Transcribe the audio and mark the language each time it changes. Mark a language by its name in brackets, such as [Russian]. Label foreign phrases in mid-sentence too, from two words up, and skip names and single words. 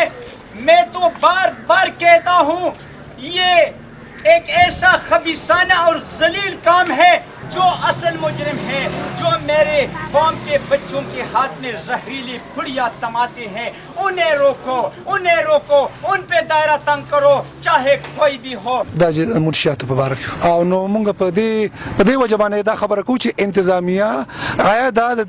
[Urdu] میں تو بار بار کہتا ہوں یہ ایک ایسا خبیثانہ اور ذلیل کام ہے جو اصل مجرم ہے، جو میرے قوم کے بچوں کے ہاتھ میں زہریلی پڑیا تھماتے ہیں. انہیں روکو، ان پہ دائرہ تنگ کرو، چاہے کوئی بھی ہو. [Pashto] دا چې منشیاتو په باره کې او نو مونږ په دې وجه باندې دا خبره کوو چې انتظامیه آیا دا د دې